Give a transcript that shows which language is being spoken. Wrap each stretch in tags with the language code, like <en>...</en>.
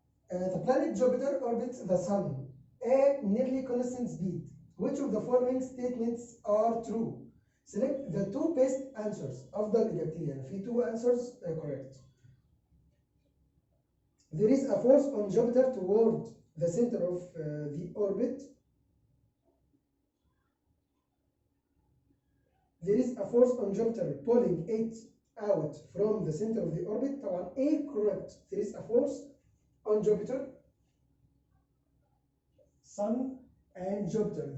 <en>The planet Jupiter orbits the Sun at nearly constant speed. Which of the following statements are true? Select the two best answers.</en> <ar>أفضل إجابتين، يعني في</ar> <en>two answers correct. There is a force on Jupiter toward the center of the orbit. There is a force on Jupiter pulling it out from the center of the orbit. طبعا A correct. There is a force on Jupiter, Sun and Jupiter.</en>